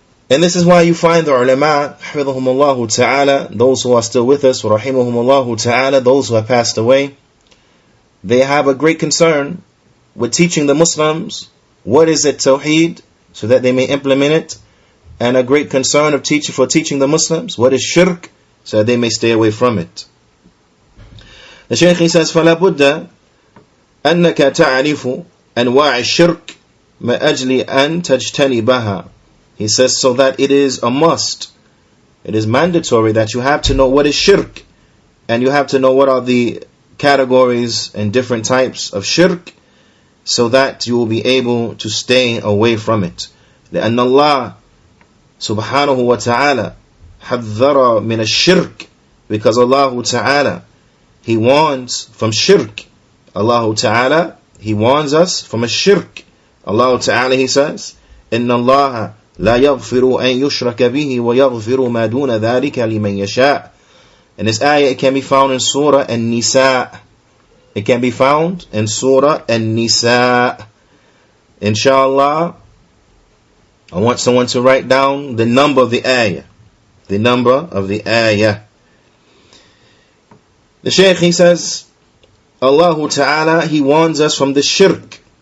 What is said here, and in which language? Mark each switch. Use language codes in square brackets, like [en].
[en] And this is why you find the ulama, hafidhahumullah ta'ala, those who are still with us, rahimahumullah ta'ala, those who have passed away, they have a great concern with teaching the Muslims what is it tawheed, so that they may implement it, and a great concern of teaching the Muslims what is shirk, so that they may stay away from it. The Shaykh, he says, [ar] فَلَا بُدَّ أَنَّكَ تَعْرِفُ أَنْوَاعِ الشِّرْكِ مَا أَجْلِ أَنْ تَجْتَنِبَهَا. [en] He says, so that it is a must, it is mandatory that you have to know what is shirk, and you have to know what are the categories and different types of shirk, so that you will be able to stay away from it. [ar] لأن الله subhanahu wa ta'ala حذر من الشرك, [en] because Allah Ta'ala, He warns from shirk. Allah Ta'ala, He warns us from a shirk. Allah Ta'ala, He says, [ar] إن الله لا يغفر أن يشرك به ويغفر ما دون ذلك لمن يشاء. [en] And this ayah, it can be found in Surah An-Nisa. It can be found in Surah An-Nisa. Inshallah, I want someone to write down the number of the ayah. The number of the ayah. The Shaykh, he says, Allah Ta'ala, He warns us from the shirk.